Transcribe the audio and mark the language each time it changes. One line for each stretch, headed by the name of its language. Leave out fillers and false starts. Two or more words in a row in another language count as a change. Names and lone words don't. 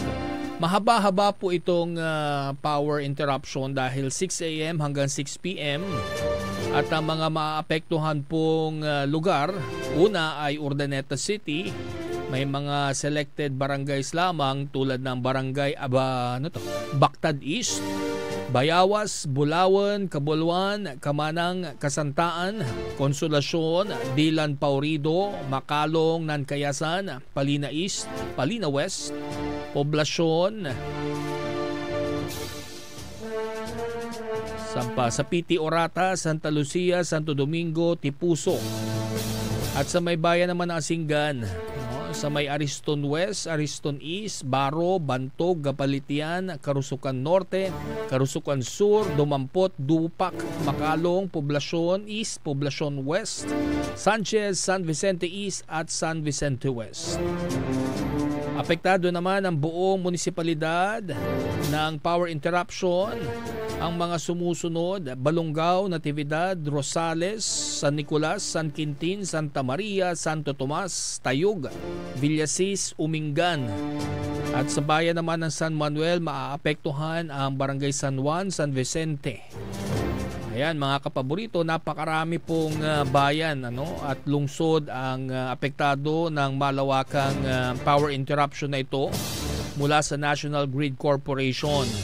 Filipino: Mahaba-haba po itong
English: power interruption
Filipino: dahil 6 a.m. hanggang 6 p.m. At ang mga maapektuhan pong lugar, una ay Urdaneta City. May mga selected barangays lamang tulad ng barangay Bactad East, Bayawas, Bulawan, Cabuluan, Kamanang, Kasantaan, Konsolasyon, Dilan, Paurido, Makalong, Nankayasan, Palina East, Palina West, Poblasyon, Sapiti Orata, Santa Lucia, Santo Domingo, Tipuso. At sa may bayan naman ng Asinggan, sa may Ariston West, Ariston East, Baro, Bantog, Gapalitian, Karusukan Norte, Karusukan Sur, Dumampot, Dupak, Makalong, Poblasyon East, Poblasyon West, Sanchez, San Vicente East at San Vicente West. Apektado naman ang buong munisipalidad ng
English: power interruption.
Filipino: Ang mga sumusunod: Balongao, Natividad, Rosales, San Nicolas, San Quintin, Santa Maria, Santo Tomas, Tayug, Villasis, Umingan. At sa bayan naman ng San Manuel, maaapektuhan ang Barangay San Juan, San Vicente. Ayan mga kapaborito, napakarami pong bayan at lungsod ang apektado ng malawakang
English: power interruption
Filipino: na ito mula sa National Grid Corporation.